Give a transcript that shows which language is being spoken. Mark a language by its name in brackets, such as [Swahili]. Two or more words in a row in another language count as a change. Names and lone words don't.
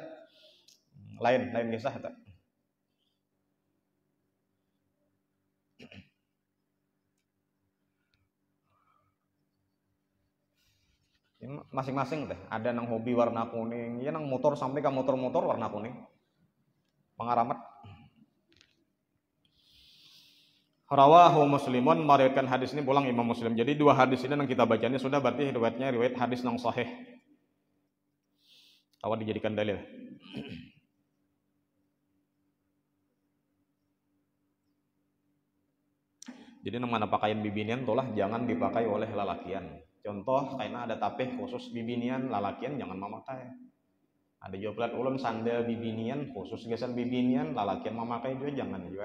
[Banjar] Lain kisah itu. Masing-masing teh. Ada nang hobi warna kuning, ya nang motor sampai ke motor-motor warna kuning. Pengaramat. [Arabic] رواه مسلم, [Banjar] meriwayatkan hadis ini pulang Imam Muslim. Jadi dua hadis ini yang kita bacanya sudah berarti riwayat hadis yang sahih. Awal dijadikan dalil. Jadi nang mana pakaian bibinian tolah jangan dipakai oleh lalakian. Contoh karena ada tapeh khusus bibinian, lalakian jangan memakai. Ada juga ulun sandal bibinian khusus gesan bibinian, lalakian memakai juga jangan juga.